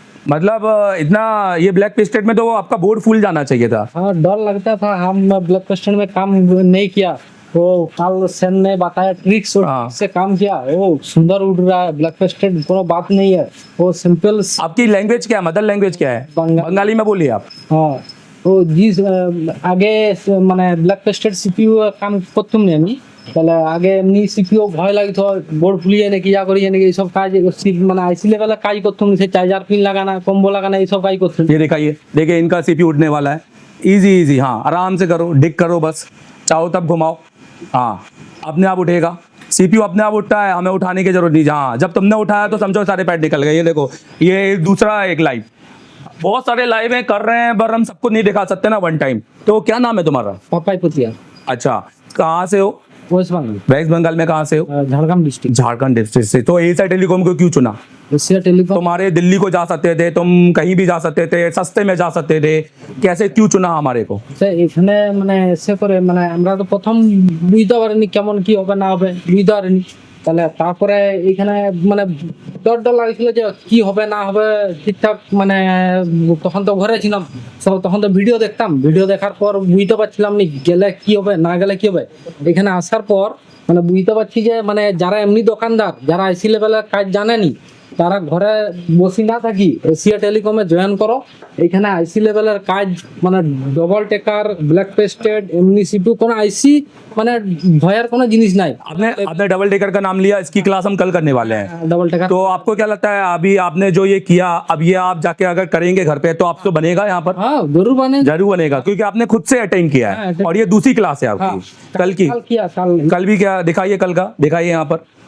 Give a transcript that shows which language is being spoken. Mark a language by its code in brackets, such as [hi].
[hi] मतलब इतना ये ब्लैक पेस्टेड में तो आपका बोर्ड फूल जाना चाहिए था। हाँ, डर लगता था। हम ब्लैक पेस्टेड में काम नहीं किया, वो कल सेन ने बताया ट्रिक्स से काम किया, वो सुंदर उड़ रहा है। ब्लैक पेस्टेड कोनो बात नहीं है, वो सिंपल। आपकी लैंग्वेज क्या है, मदर लैंग्वेज क्या है? बंगाली में बोलिए आप। हाँ, वो जिस आगे [bn] মানে ব্ল্যাক পেস্টেড সিপিইউ কাম করতাম না আমি, তাহলে আগে এমনি সিপিইউ ভয় লাগতো বোর্ড ফুলিয়ে নাকি যা করি নাকি এইসব কাজ মানে আইসি লেভেলে কাজ করতাম, সে চার্জার পিন লাগানা, কম্বো লাগানা, এইসব কাজ করতাম। [hi] ये दिखाइए, देखिए इनका सीपीयू उठने वाला है। इजी इजी, हाँ आराम से करो, डिक करो बस, चाहो तब घुमाओ, हाँ अपने आप उठेगा। सीपीयू अपने आप उठता है, हमें उठाने की जरूरत नहीं। हाँ जब तुमने उठाया तो समझो सारे पैड निकल गए। ये देखो, ये दूसरा एक लाइव, बहुत सारे लाइव हैं कर रहे हैं, पर हम सबको नहीं दिखा सकते ना वन टाइम। तो क्या नाम है तुम्हारा? पापाई पुतिया। अच्छा, कहाँ से हो? वेस्ट बंगाल। वेस्ट बंगाल में कहाँ से हो? झारखंड डिस्ट्रिक्ट। झारखंड डिस्ट्रिक्ट से। तो एशिया टेलीकॉम को क्यों चुना? एशिया टेलीकॉम तुम्हारे दिल्ली को जा सकते थे, तुम कहीं भी जा सकते थे, सस्ते में जा सकते थे, कैसे क्यों चुना हमारे को? [bn] এখানে মানে এসে করে মানে আমরা তো প্রথম বুঝতে পারিনি কেমন কি হবে না হবে, বুঝতে পারিনি। তাহলে তারপরে এখানে মানে ডর ডর লাগছিল যে কি হবে না হবে ঠিকঠাক। মানে তখন তো ঘরে ছিলাম, তখন তো ভিডিও দেখতাম, ভিডিও দেখার পর বুঝতে পারছিলাম নি গেলে কি হবে না গেলে কি হবে। এখানে আসার পর মানে বুঝতে পারছি যে মানে যারা এমনি দোকানদার, যারা আইসি লেভেলের কাজ জানেনি, তারা ঘরে বসে না থাকি এশিয়া টেলিকমে জয়েন করো। এখানে আইসি লেভেলের কাজ মানে ডবল টেকার, ব্ল্যাক পেস্টেড, এমনি সিপিইউ, কোনো আইসি মানে ভয়ের কোনো জিনিস নাই। [hi] आपने आपने डबल टेकर का नाम लिया, इसकी क्लास हम कल करने वाले हैं। Double taker. तो आपको क्या लगता है अभी आपने जो ये किया, अब ये आप जाके अगर करेंगे घर पे तो आपको बनेगा यहाँ पर? हाँ जरूर बने, जरूर बनेगा, क्योंकि आपने खुद से अटेंड किया है। [en] attend- [hi] और ये दूसरी क्लास है आपकी। कल की कल किया, कल भी क्या दिखाइए, कल का दिखाइए यहाँ पर।